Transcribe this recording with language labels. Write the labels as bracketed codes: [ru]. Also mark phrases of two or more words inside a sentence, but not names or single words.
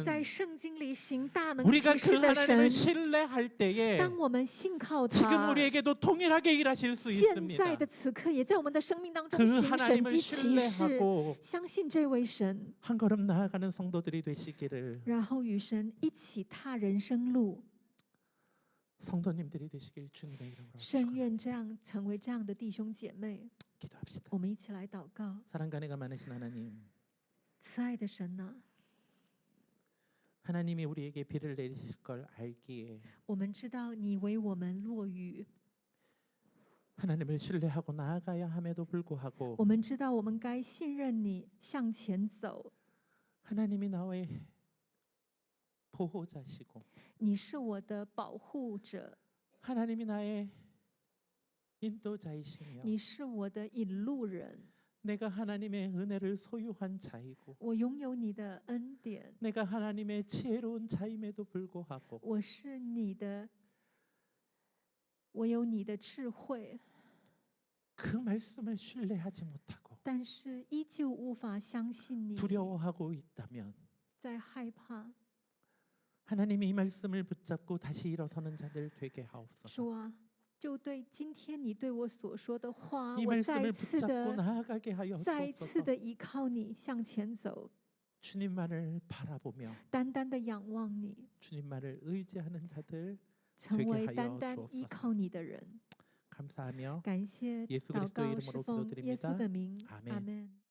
[zh] 在圣经里行大能 [ko] 우리가 [zh] 奇 [ko] 그 [zh] 事的 [ko] 하나님을 [zh] 神， [ko] 신뢰할 때에 [zh] 当我们信靠 [ko] 지금 [zh] 他， [ko] 우리에게도 동일하게 일하실 수 [zh] 现 [ko] 있습니다. [zh] 在的此刻也在我们的生命当中 [ko] 그 [zh] 行神 [ko] 하나님을 [zh] 迹奇事。 [ko] 신뢰하고 [zh] 相信这位神， [ko] 한 걸음 나아가는 성도들이 되시기를 [zh] 然后与神一起踏人生路。 [ko] 성도님들이 되시길 주님의 이름으로 [zh] 甚 [ko] 축원합니다. [zh] 愿这样成为这样的弟兄姐妹。 [ko] 기도합시다. [zh] 我们一起来祷告， [ko] 사랑과 은혜가 많으신 하나님, [zh] 慈爱的神呐、 [ko] 하나님이 우리에게 비를 내리실 걸 알기에 [zh] 我们知道你为我们落雨， [ko] 하나님을 신뢰하고 나아가야 함에도 불구하고 [zh] 我们知道我们该信任你，向前走。 [ko] 하나님이 나의 보호자시고 [zh] 你是我的保护者， [ko] 하나님이 나의 인도자이시며 [zh] 你是我的引路人。 [ko] 내가 하나님의 은혜를 소유한 자이고 [zh] 我拥有你的恩典， [ko] 내가 하나님의 지혜로운 자임에도 불구하고 [zh] 我是你的，我有你的智慧， [ko] 그 말씀을 신뢰하지 못하고 [zh] 但是依旧无法相信你， [ko] 두려워하고 있다면 [zh] 在害怕。 [ko] 하나님이 이 말씀을 붙잡고 다시 일어서는 자들 되게 하옵소서. [zh] 主啊，就对今天你对我所说的话， [ko] 이 [zh] 我再 [ko] 말씀을 [zh] 一次 [ko] 붙잡고 [zh] 的、 [ko] 나아가게 하여 [zh] 再一次 [ko] 주옵소서. [zh] 的依靠你向前走， [ko] 주님만을 바라보며 [zh] 单单的仰望你， [ko] 주님만을 의지하는 자들 [zh] 成 [ko] 되게 [zh] 为 [ko] 하여 [zh] 单单依 [ko] 주옵소서. [zh] 靠你的人。 [ko] 감사하며 [zh] 感谢 [ko] 예수 [zh] 祷 [ko] 그리스도의 [zh] 告 [ko] 이름으로 [zh] 是奉耶稣 [ko] 기도드립니다. [zh] 的名， [ko] 아멘. [zh] 阿门。